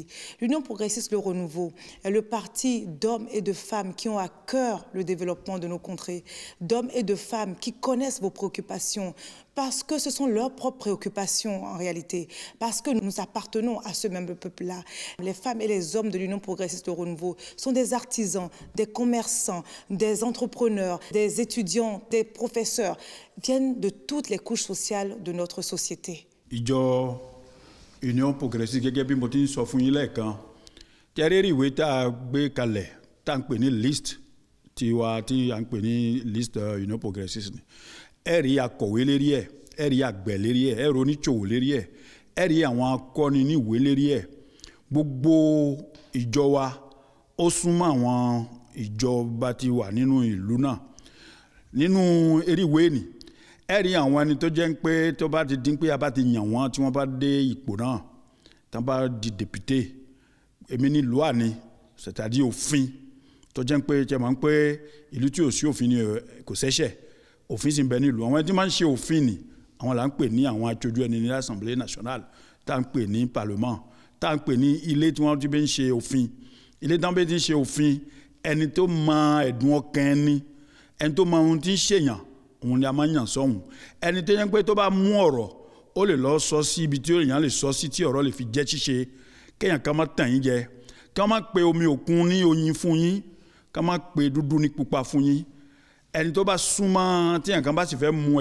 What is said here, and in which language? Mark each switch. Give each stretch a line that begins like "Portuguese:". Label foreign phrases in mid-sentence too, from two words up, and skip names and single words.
French: L'Union progressiste Le Renouveau est le parti d'hommes et de femmes qui ont à cœur le développement de nos contrées, d'hommes et de femmes qui connaissent vos préoccupations, parce que ce sont leurs propres préoccupations en réalité, parce que nous appartenons à ce même peuple-là. Les femmes et les hommes de l'Union progressiste Le Renouveau sont des artisans, des commerçants, des entrepreneurs, des étudiants, des professeurs, viennent de toutes les couches sociales de notre société.
Yoruba: Ìjọ Union progressiste gẹ́gẹ́ bí mo ti sọ fún yín lẹ́ẹ̀kan tẹ́rẹ́rì ìwé tá a gbé kalẹ̀ tá a ń pè ní list tiwa tí a ń pè ní list Union progressiste ni ẹ rí akọ̀wé lérí ẹ̀ ẹ rí àgbẹ̀ lérí ẹ̀ ẹ rí oníṣòwò lérí ẹ̀ ẹ rí àwọn akọni níwèé lérí ẹ̀ gbogbo ìjọ wa ó súnmọ́ àwọn ìjọba tí wà nínú ìlú náà nínú eríwé ni ẹ rí àwọn ẹni tó jẹ́ pé tó bá ti dín pé a bá ti yàn wọ́n tí wọ́n bá dé ipò náà tí wọ́n bá di député èmi ní loi ni c'est-à-dire òfin tó jẹ́ pé jẹ́ máa ń pé ìlú tí ò sí òfin ni kò ṣẹ̀ṣẹ̀ òfin sì ń bẹ nílùú àwọn ẹni tí máa ń ṣe òfin ni àwọn là ń pè ní àwọn aṣojú ẹni ní l'Assemblée nationale tá à ń pè ní parlement tá à ń pè ní ilé tí wọ́n ti bẹ́ ń ṣe òfin ilé tí wọ́n bẹ́ ti ń ṣe òfin ẹni tó mọ ẹ̀dùn ọkàn ẹni tó mọ ohun tí ń ṣèyàn òun ni a máa ń yàn sọ́hùn ẹni tó yẹn pé tó bá mú ọ̀rọ̀ ó lè lọ sọ sí ibi tí èèyàn lè sọ sí tí ọ̀rọ̀ lè fi jẹ́ ṣíṣe kéèyàn kan má tàn yín jẹ kí wọ́n má pe omi òkun ní oyin fún yín kí wọ́n má pe dúdú ní pupa fún yín ẹni tó bá súnmọ́ tí èèyàn kan bá sì fẹ́ mu